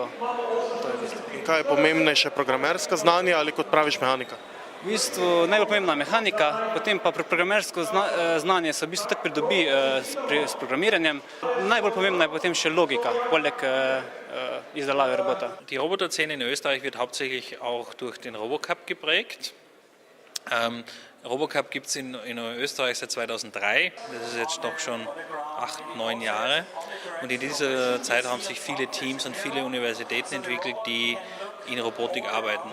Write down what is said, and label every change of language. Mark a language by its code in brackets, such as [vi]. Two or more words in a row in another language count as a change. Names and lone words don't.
[sl] In kaj je pomembnejše, programersko znanje ali kot praviš mehanika? V bistvu najbolj pomembna mehanika, potem pa programersko znanje se v bistvu tako pridobi s programiranjem. Najbolj pomembna je potem še logika, poleg izdelave robota. [de] Die Roboterszene in Österreich wird hauptsächlich auch durch den RoboCup geprägt. RoboCup gibt es in Österreich seit 2003, das ist jetzt doch schon 8-9 Jahre. Und in dieser Zeit haben sich viele Teams und viele Universitäten entwickelt, die in Robotik arbeiten.